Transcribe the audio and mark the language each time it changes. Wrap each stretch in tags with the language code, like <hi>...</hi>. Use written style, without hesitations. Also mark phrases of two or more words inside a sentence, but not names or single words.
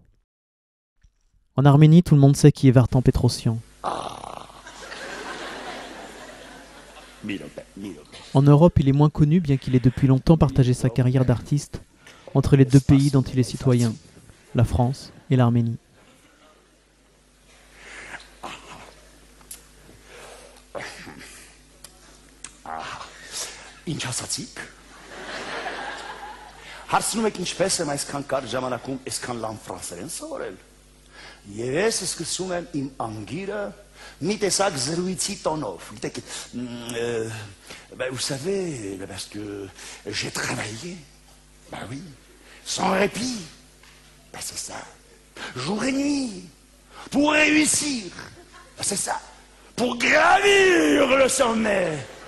<fr>En Arménie, tout le monde sait qui est Vartan Petrosian. En Europe, il est moins connu, bien qu'il ait depuis longtemps partagé sa carrière d'artiste entre les deux pays dont il est citoyen, la France et l'Arménie.</fr> <hy>Հարցնում եք ինչպես եմ այսքան կարճ ժամանակում այսքան լավ ֆրանսերեն սովորել։ Եվ ես սկսում եմ իմ անգիրը մի տեսակ զրույցի տոնով։ Գիտեք,</hy> <fr>vous savez, parce que j'ai travaillé. Bah oui, sans répit. Bah c'est ça. Jour et nuit pour réussir. Bah c'est ça. Pour gravir le sommet.</fr>